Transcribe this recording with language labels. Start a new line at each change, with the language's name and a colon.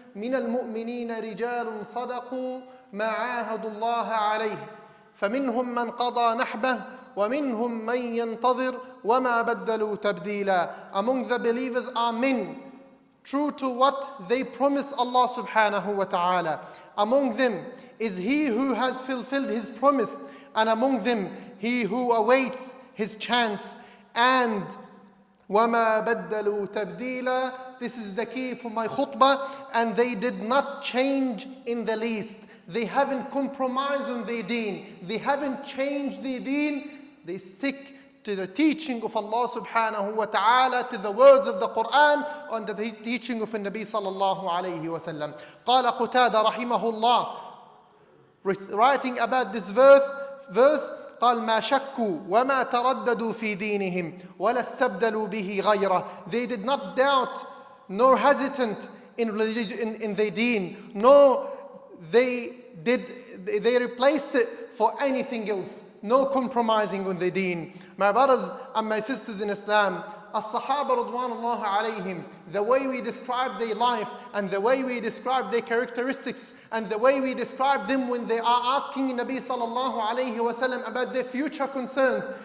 Arabic: مِنَ الْمُؤْمِنِينَ رِجَالٌ صَدَقُوا مَا عَاهَدُوا اللَّهَ عَلَيْهِ فَمِنْهُمْ مَنْ قَضَى نَحْبَهُ وَمِنْهُمْ مَنْ يَنْتَظِرُ وَمَا بَدَّلُوا تَبْدِيلًا.
English: Among the believers are men true to what they promise Allah subhanahu wa ta'ala. Among them is he who has fulfilled his promise, and among them he who awaits his chance. And
Arabic: وَمَا بَدَّلُوا تَبْدِيلًا.
English: This is the key for my khutbah. And they did not change in the least. They haven't compromised on their deen. They haven't changed their deen. They stick to the teaching of Allah subhanahu wa ta'ala, to the words of the Quran, and the teaching of the Nabi sallallahu alayhi wa sallam.
Arabic: قال قتادة رحمه الله,
English: writing about this verse,
Arabic: قال ما شكوا وما ترددوا في دينهم ولا استبدلوا به غيره.
English: They did not doubt nor hesitant in religion, in their deen, nor they replaced it for anything else. No compromising on the deen. My brothers and my sisters in Islam, As-Sahaba radwanullah alayhim, the way we describe their life and the way we describe their characteristics and the way we describe them when they are asking Nabi sallallahu alayhi wa sallam about their future concerns,